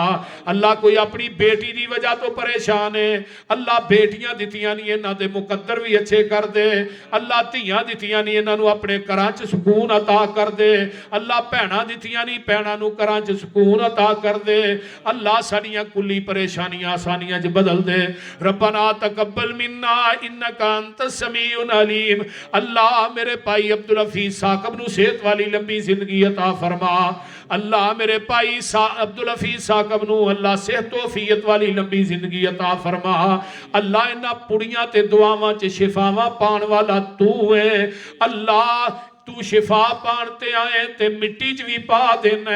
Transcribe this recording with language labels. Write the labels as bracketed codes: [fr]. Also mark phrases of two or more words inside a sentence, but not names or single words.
[pa] اللہ کوئی اپنی بیٹی دی وجہ توں پریشان ہے، اللہ بیٹیاں دتیاں نیں انہاں دے مقدر وی اچھے کر دے. اللہ دھیاں دتیاں نیں انہاں نوں اپنے گھراں چ سکون عطا کر دے. اللہ بھیناں دتیاں نیں بھیناں نوں گھراں چ سکون عطا کر دے. اللہ ساڈیاں کلی پریشانیاں آسانیاں چ بدل دے. [ar] ربنا تقبل منا إنك أنت السميع العليم. [pa] اللہ میرے بھائی عبدالحفیظ ثاقب نوں صحت والی لمبی زندگی عطا فرما. اللہ میرے بھائی عبدالحفیظ ثاقب نوں اللہ صحت توفیقات والی لمبی زندگی عطا فرما. اللہ انہاں پڑیاں تے دعاواں چ شفاواں پاؤن والا توں ہے. اللہ توں شفا پاؤن تے آئے تے مٹی چ وی پا دینا.